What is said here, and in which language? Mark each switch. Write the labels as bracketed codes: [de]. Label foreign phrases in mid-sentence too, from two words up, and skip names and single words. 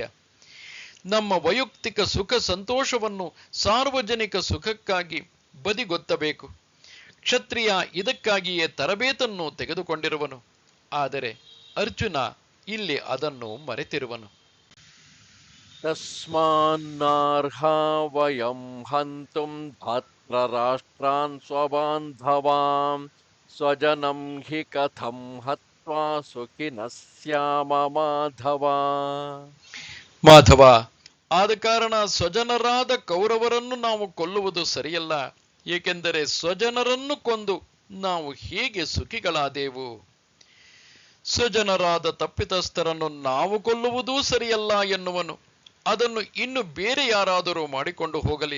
[kn] ನಮ್ಮ ವೈಯಕ್ತಿಕ ಸುಖ ಸಂತೋಷವನ್ನು ಸಾರ್ವಜನಿಕ ಸುಖಕ್ಕಾಗಿ ಬದಿಗೊತ್ತಬೇಕು. ಕ್ಷತ್ರಿಯ ಇದಕ್ಕಾಗಿಯೇ ತರಬೇತನ್ನು ತೆಗೆದುಕೊಂಡಿರುವನು. ಆದರೆ ಅರ್ಜುನ ಇಲ್ಲಿ ಅದನ್ನು ಮರೆತಿರುವನು. [sa] ತಸ್ಮಾನ್ನಾರ್ಹಾ ವಯಂ ಹಂತುಂ ಧಾತ್ರರಾಷ್ಟ್ರಾನ್ ಸ್ವಬಾಂಧವಾನ್ ಸ್ವಜನಂ ಹಿ ಕಥಂ ಹತ್ವಾ ಸುಖಿನಃ ಸ್ಯಾಮ ಮಾಧವ. [kn] ಮಾಧವ, ಆದ ಕಾರಣ ಸ್ವಜನರಾದ ಕೌರವರನ್ನು ನಾವು ಕೊಲ್ಲುವುದು ಸರಿಯಲ್ಲ. ಏಕೆಂದರೆ ಸ್ವಜನರನ್ನು ಕೊಂದು ನಾವು ಹೇಗೆ ಸುಖಿಗಳಾದೆವು? ಸ್ವಜನರಾದ ತಪ್ಪಿತಸ್ಥರನ್ನು ನಾವು ಕೊಲ್ಲುವುದೂ ಸರಿಯಲ್ಲ ಎನ್ನುವನು. ಅದನ್ನು ಇನ್ನು ಬೇರೆ ಯಾರಾದರೂ ಮಾಡಿಕೊಂಡು ಹೋಗಲಿ.